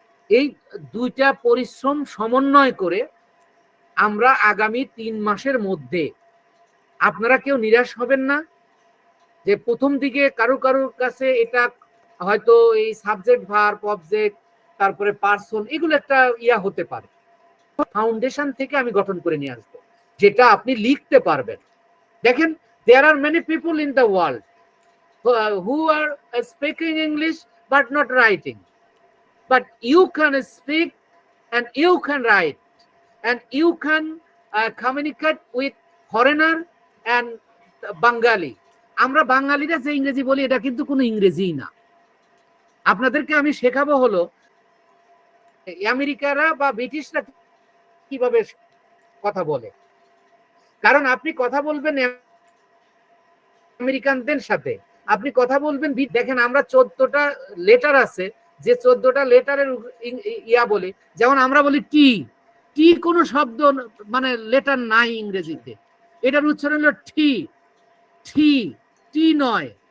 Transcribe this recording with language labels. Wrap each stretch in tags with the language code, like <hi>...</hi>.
<bn>এই দুইটা পরিশ্রম সমন্বয় করে আমরা আগামী 3 মাসের মধ্যে, আপনারা কেউ নিরাশ হবেন না যে প্রথম দিকে কারোর কাছে এটা হয়তো এই সাবজেক্ট ভার্ব অবজেক্ট তারপরে পার্সন এগুলো একটা হতে পারে। ফাউন্ডেশন থেকে আমি গঠন করে নিয়ে আসবো যেটা আপনি লিখতে পারবেন। দেখেন,</bn> <en>there are many people in the world who are speaking English but not writing, but you can speak and you can write and you can communicate with foreigner and Bengali.</en> <bn>আমরা বাঙালিরা যে ইংরেজি বলি এটা কিন্তু কোনো ইংরেজি না। আপনাদেরকে আমি শেখাবো হলো আমেরিকারা বা ব্রিটিশরা কিভাবে কথা বলে। কারণ আপনি কথা বলবেন আমেরিকানদের সাথে, আপনি কথা বলবেন, দেখেন আমরা 14টা লেটার আছে, যে 14টা লেটারের বলে, যেমন আমরা বলি টি, টি কোনো শব্দ মানে লেটার নাই ইংরেজিতে, এটার উচ্চারণ হলো টি, টি, টি নয়।</bn>